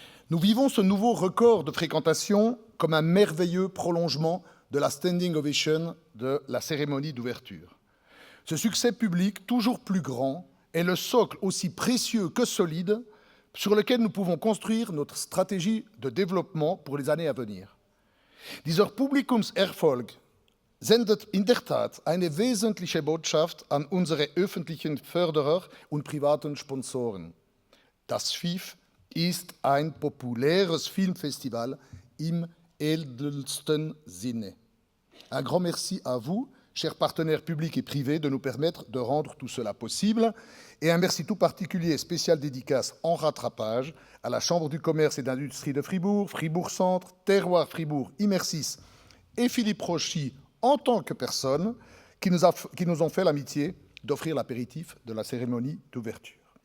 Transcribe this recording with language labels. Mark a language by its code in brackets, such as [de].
[fr] Nous vivons ce nouveau record de fréquentation comme un merveilleux prolongement de la standing ovation de la cérémonie d'ouverture. Ce succès public, toujours plus grand, est le socle aussi précieux que solide sur lequel nous pouvons construire notre stratégie de développement pour les années à venir. [de] Dieser Publikumserfolg sendet in der Tat eine wesentliche Botschaft an unsere öffentlichen Förderer und privaten Sponsoren. Das FIF ist ein populäres Filmfestival im edelsten Sinne. [fr] Un grand merci à vous, chers partenaires publics et privés, de nous permettre de rendre tout cela possible. Et un merci tout particulier et spécial dédicace en rattrapage à la Chambre du commerce et d'industrie de Fribourg, Fribourg Centre, Terroir Fribourg, Immersis et Philippe Rochy en tant que personne qui nous ont fait l'amitié d'offrir l'apéritif de la cérémonie d'ouverture.